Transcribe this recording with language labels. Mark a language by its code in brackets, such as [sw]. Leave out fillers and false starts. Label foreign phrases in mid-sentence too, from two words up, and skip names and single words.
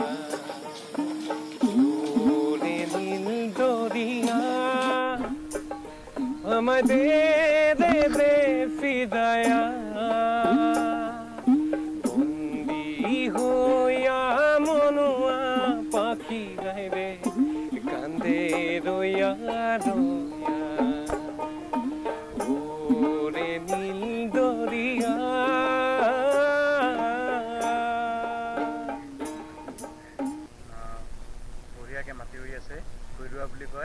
[bn] ওরে নীল দরিয়া আমায় দে দে দে ফিদায়া বন্দি হইয়া মনুয়া পাখি হায় রে কান্দে রইয়া রইয়া নীল দরিয়া। [as] বঢ়িয়াকৈ মাটি ৰুই আছে, ভুই ৰোৱা বুলি কয়।